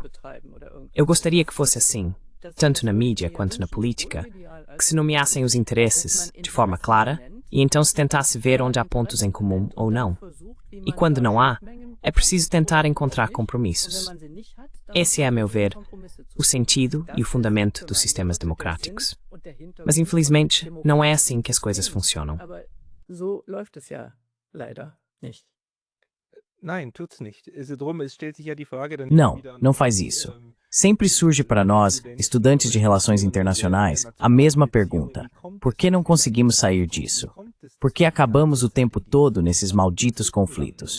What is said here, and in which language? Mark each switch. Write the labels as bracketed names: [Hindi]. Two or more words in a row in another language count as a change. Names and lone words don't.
[Portuguese] Eu gostaria que fosse assim, tanto na mídia quanto na política, que se nomeassem os interesses de forma clara e então se tentasse ver onde há pontos em comum ou não. E quando não há, é preciso tentar encontrar compromissos. Esse é, a meu ver, o sentido e o fundamento dos sistemas democráticos. Mas, infelizmente, não é assim que as coisas funcionam. [German] aber so läuft es ja leider nicht. [Portuguese] Não, não faz isso. Sempre surge para nós, estudantes de relações internacionais, a mesma pergunta: por que não conseguimos sair disso? Por que acabamos o tempo todo nesses malditos conflitos?